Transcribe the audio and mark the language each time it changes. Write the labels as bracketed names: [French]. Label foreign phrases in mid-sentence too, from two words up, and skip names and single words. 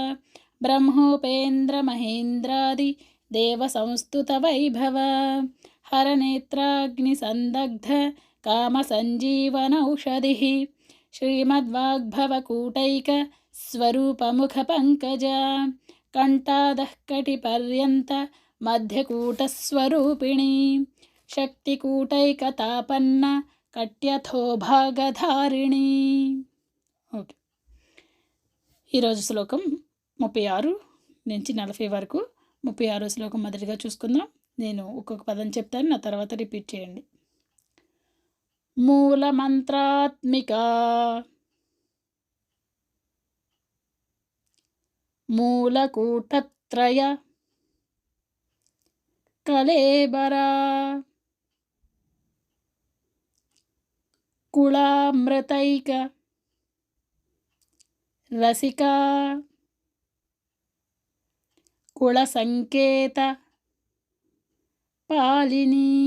[Sanskrit] ब्रह्मोपेन्द्रमहेन्द्रादि देवसंस्तुतवैभव हरनेत्राग्निसन्दग्ध कामसञ्जीवनौषधिः श्रीमद्वाग्भवकूटैक स्वरूपमुखपङ्कजा कण्ठादः कटिपर्यन्त मध्यकूटस्वरूपिणी शक्तिकूटैकतापन्न कट्यथो भागधारिणी. [Telugu] ఓకే, ఈరోజు శ్లోకం 36 నుంచి 40 వరకు. 36 శ్లోకం మొదటిగా చూసుకుందాం. నేను ఒక్కొక్క పదం చెప్తాను, నా తర్వాత రిపీట్ చేయండి. [Sanskrit] మూలమంత్రాత్మిక మూలకూటత్రయ కళేబరా కుళామృతైక రసికా కుళసంకేత పాలిని.